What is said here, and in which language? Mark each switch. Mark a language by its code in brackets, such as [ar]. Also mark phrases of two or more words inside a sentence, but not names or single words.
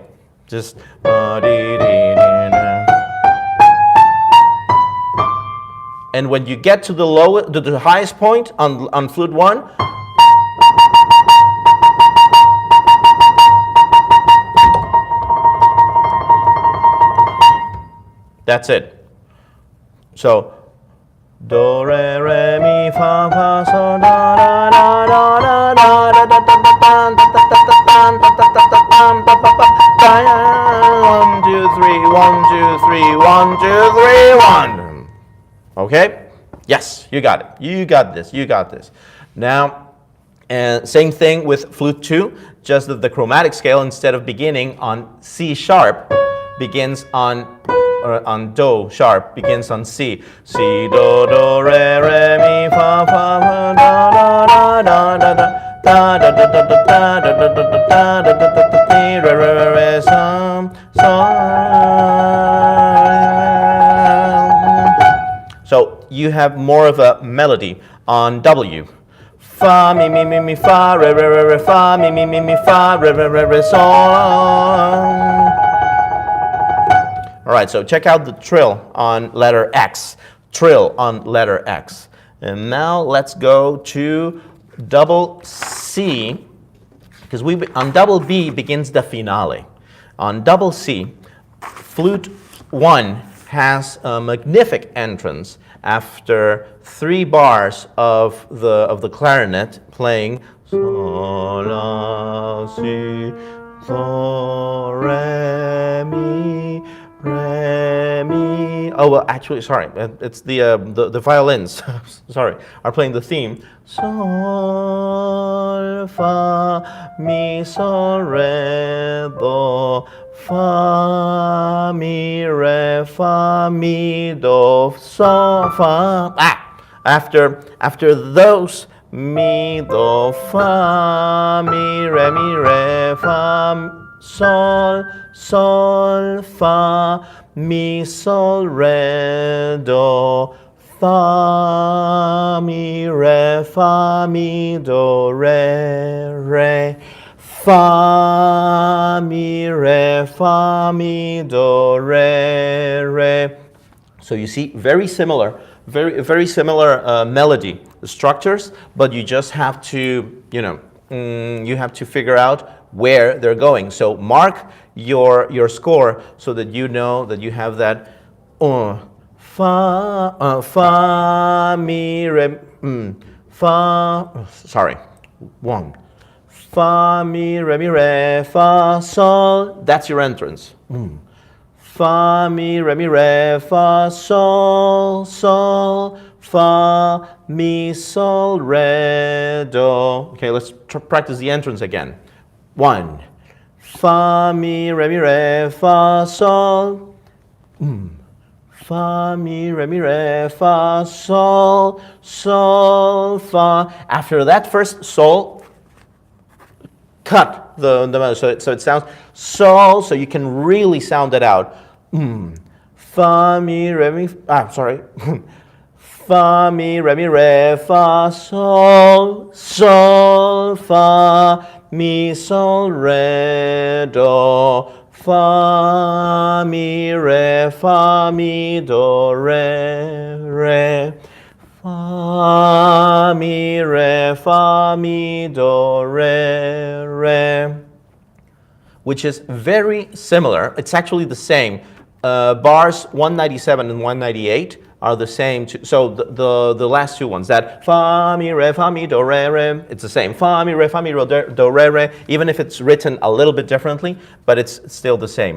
[en] Just and when you get to the highest point on flute 1, that's it. So, do, re, re, mi, fa, fa, so, da, da, da, da, da, da, da, da, da, da, 1, 2, 3, 1, 2, 3, 1, 2, 3, 1. Okay? Yes, you got it. You got this. You got this. Now, same thing with flute 2, just that the chromatic scale, instead of beginning on C sharp, begins on do sharp, begins on C. C, do, do, re, re, mi, fa, fa, fa, da, da, da, da, da, da, da, da, da, da, da, da, da, da, da, da, da, re, re, re, re, so. So you have more of a melody on W. Fa, mi, mi, mi, mi, fa, re, re, re, re, fa, mi, mi, mi, mi, fa, re, re, re, re, so. All right, so check out the trill on letter X. Trill on letter X. And now let's go to double C, because on double B begins the finale. On double C, flute 1 has a magnific entrance after 3 bars of the clarinet playing sol, la, si, do, re, mi, re, mi. Oh, well, actually, sorry. It's the violins, sorry, are playing the theme. Sol, fa, mi, sol, re, do, fa, mi, re, fa, mi, do, so, fa. After those, mi, do, fa, mi, re, fa, sol, sol, fa, mi, sol, re, do, fa, mi, do, re, fa, mi, do, re. So you see, very similar melody structures, but you just have to, you have to figure out where they're going. So mark your score so that you know that you have that fa, mi, re, fa, sorry, 1. Fa, mi, re, fa, sol, that's your entrance. Fa, mi, re, fa, sol, sol, fa, mi, sol, re, do. Okay, let's practice the entrance again. 1. Fa, mi, re, fa, sol. Fa, mi, re, fa, sol, sol, fa. After that first sol, cut the so it sounds sol, so you can really sound it out. Fa, mi, re, mi, sorry. fa, mi, re, fa, sol, sol, fa, mi, sol, re, do, fa, mi, do, re, fa, mi, do, re, which is very similar. It's actually the same. Bars 197 and 198 are the same. So the last two ones, that fa, mi, do, re, it's the same. Fa, mi, do, re, even if it's written a little bit differently, but it's still the same.